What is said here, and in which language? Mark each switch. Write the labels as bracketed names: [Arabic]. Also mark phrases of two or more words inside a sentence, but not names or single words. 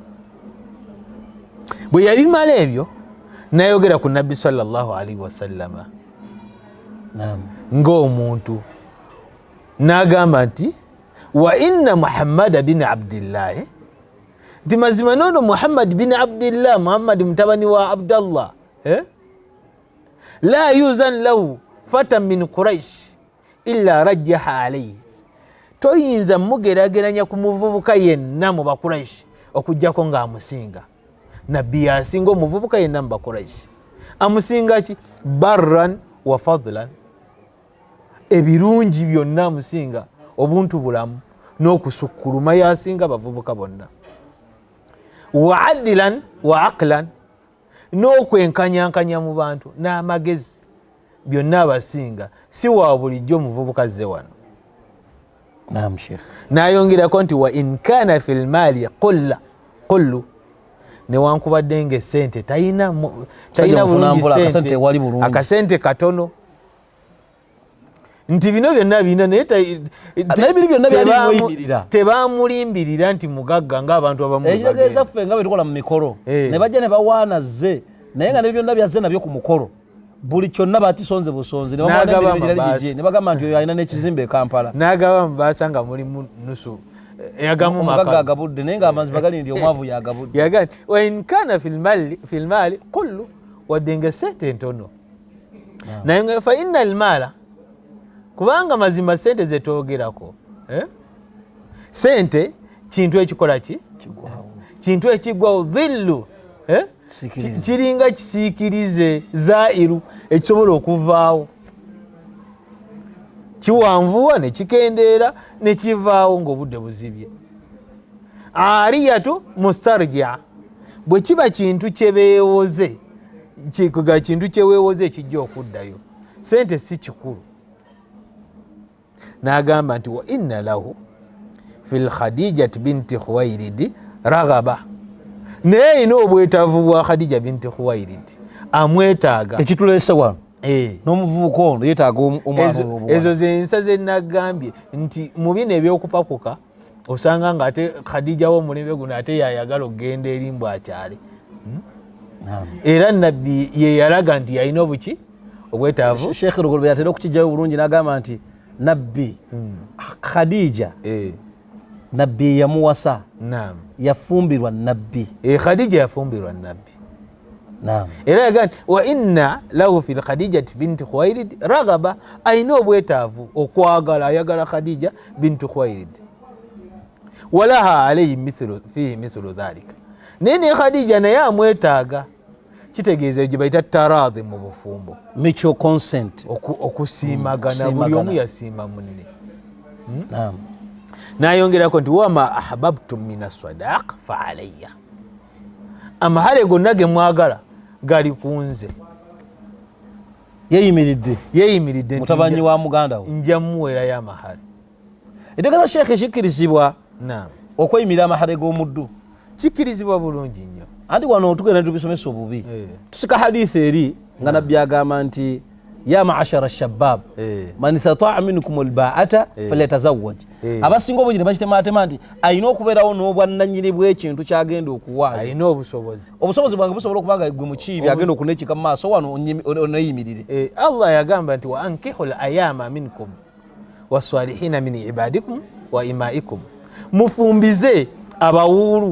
[Ganda] Bwe yabimala ebyo n'ayogera ku Nabbi [Arabic] صلى الله عليه وسلم [Ganda] ng'omuntu, n'agamba nti [Arabic] وإن محمد بن عبد الله, [Ganda] nti mazima noono Muhammad bin Abdillah, Muhammad mutabani wa Abdallah, [Arabic] لا يوزن له فتى من قريش إلا رجح عليه, [Ganda] toyinza mugerageranya ku muvubuka yenna mu Bakuraishi okujjako ng'amusinga. Nabbi yasinga omuvubuka yenna mu Bakuraishi, amusinga ki? [Arabic] برا وفضلا, [Ganda] ebirungi byonna amusinga, obuntu bulamu n'okusukkuluma yasinga bavubuka bonna. [Arabic] وعدلا وعقلا, [Ganda] n'okwenkanyankanya mu bantu n'amagezi, byonna abasinga, si wa bulijjo omuvubuka zze wano. Naam Sheikh. N'ayongerako nti [Arabic] وإن كان في المال قلا, [Ganda] newankubadde ng'essente talina bulungi sente, akasente katono, nti bino byonna birina naye tebamulimbirira nti mugagga ng'abantu abamu. Ekitegeeza ffe nga bwe tukola mu mikolo ne bajja ne bawaana zze, naye nga ne byonna byazze nabyo ku mukolo buli kyonna batisonze busonzi ne bagamba nti oyo alina n'ekizimbe e Kampala. N'agaba basanga muli nusu yagamu mugagga agabudde naye ng'amazima gali nti omwavu yagabudde. Yagamba [Arabic] وإن كان في المال قلا, [Ganda] wadde ng'essente ntono. Naye nga [Arabic] فإن المال, [Ganda] kubanga mazima sente zetwogerako, sente kintu ekikola ki? Kintu ekigwawo, dhillu, kiringa kisiikirize, zairu, ekisobola okuvaawo, kiwanvuwa ne kikendeera ne kivaawo ng'obudde buzibye. [Arabic] عارية مسترجعة, [Ganda] bwe kiba kintu kyebeewoze, kintu kyeweewoze ekijja okuddayo, sente si kikulu. n'agamba nti [Arabic] وإن له في خديجة بنت خويلد رغبة, [Ganda] naye ayina obwetaavu bwa khadija binti khuwairidi, amwetaaga. Ekituleese wano n'omuvubuka ono yeetaaga omwana obuwala. Ezo zensa ze nagambye nti mu bino ebyokupakuka osanga nga ate khadija w'omulembe guno ate yayagala okugenda eri mbw akyale. Era nabbi ye yalaga nti yalina obuki obwetaavu. Sheikh Rugolbe yatera okukijjayo bulungi n'agamba nti nabbi Khadija nabbi yamuwasa, yafumbirwa nabbi. Khadija yafumbirwa nabbi. Naam. Era yaga nti [Arabic] وإن له في خديجة بنت خويلد رغبة, [Ganda] ayina obwetaavu okwagala, ayagala khadija binti khuwairid. [Arabic] ولها عليه فيه مثل ذلك, [Ganda] naye ne khadija naye amwetaaga. Kitegeeza gye bayita taradhi mu bufumbo, [English] mutual consent, [Ganda] okusiimagana, buli omu yasiima munne. N'ayongerako nti [Arabic] وما أحببتم من الصداق فعلي, [Ganda] amahale gonna ge mwagala gali kunze. Yeeyimiridde mutabanyi wa muganda we, nja muweerayo amahale. Etegeeza Sheikh kikkirizibwa okweyimirira amahale g'omuddu, kikkirizibwa bulungi nnyo. Anti wano tugenda tubisomesa obubi. Tusika hadithi eri nga nabbi agamba nti [Arabic] يا معشر الشباب من استطاع منكم الباءة فليتزوج. [Ganda] Abasinga obungi ne bakitematema nti ayina okubeerawo n'obwannannyini bw'ekintu kyagenda okuwaayo. Ayina obusobozi bwange busobola okuba nga gwe mukiibi agenda okunekika mu maaso wano oneeyimirire. Allah yagamba nti [Arabic] وأنكحوا الأيامى منكم والصالحين من عبادكم وإمائكم, [Ganda] mufumbize abawuulu.